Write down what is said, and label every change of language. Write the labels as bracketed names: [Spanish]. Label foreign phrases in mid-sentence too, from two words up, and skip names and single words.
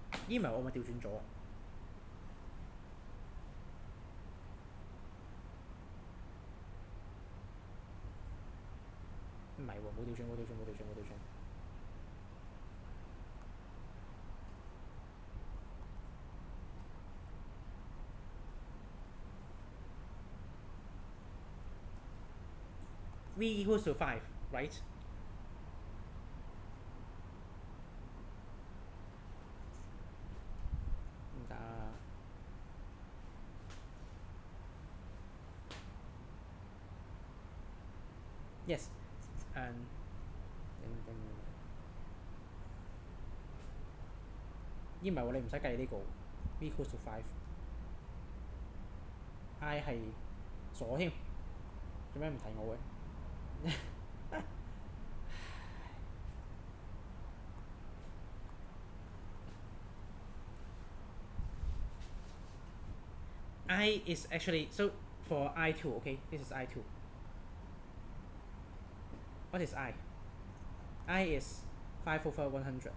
[Cantonese] 唔係我咪調轉咗？唔係喎，冇調轉，冇調轉，冇調轉，冇調轉。 [English] V equals to 5, right? Yes, and then [Cantonese] 唔係喎，你唔使計呢個 [English] V equals to 5。I [Cantonese] 係傻添，做咩唔提我嘅 [English] ？I is actually so for I2, okay, this is I2. What is I? I is 5 over 100.